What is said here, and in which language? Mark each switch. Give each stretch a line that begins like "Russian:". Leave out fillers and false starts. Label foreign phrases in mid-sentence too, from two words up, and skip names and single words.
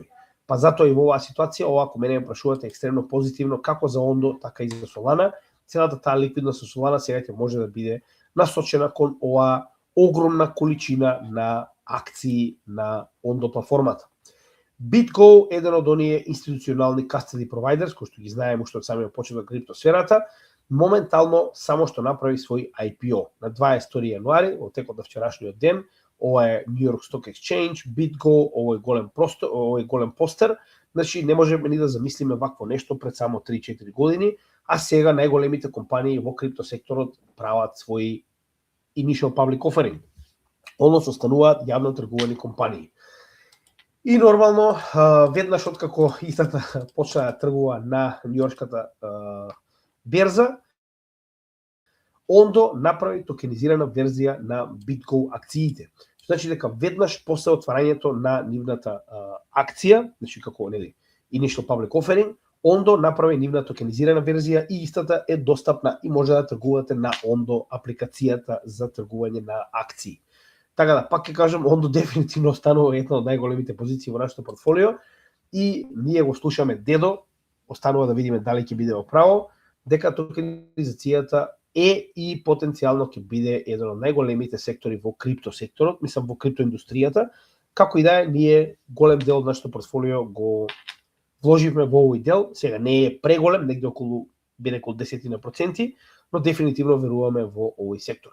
Macedonian: Па затоа и во оваа ситуација, ова ако мене ме прашувате екстремно позитивно како за Ondo, така и за Solana, целата таа ликвидност со Solana сега ќе може да биде насочена кон оваа огромна количина на акции на Ondo платформата. BitGo, еден од оние институционални
English: custody providers,
Macedonian: кои што ги знаеме уште од самиот почеток криптосферата, моментално само што направи свој IPO на 22 јануари, во текот на вчерашниот ден. Ова е New York Stock Exchange, BitGo, овој голем постер. Значи, не можеме ни да замислиме вакво нешто пред само 3-4 години, а сега најголемите компании во криптосекторот прават своји
English: initial public offering,
Macedonian: односно стануваат јавно тргувани компании. И нормално, веднаш откако истата почна да тргува на Њујоршката берза, Ondo направи токенизирана верзија на BitGo акциите. Значи дека веднаш после отварањето на нивната акција, значи како
English: initial public offering,
Macedonian: Ondo направи нивна токенизирана верзија и истата е достапна и може да тргувате на Ondo апликацијата за тргување на акции. Така да, пак ќе кажам, Ondo дефинитивно останува една од најголемите позиции во нашето портфолио и ние го слушаме дедо, останува да видиме дали ќе биде во право, дека токенизацијата е и потенцијално ќе биде еден од најголемите сектори во криптосекторот, мислам во криптоиндустријата, како и да е, ние голем дел од нашето портфолио го вложивме во овој дел, сега не е преголем, негде околу, би рекол 10%, но дефинитивно веруваме во овој сектор.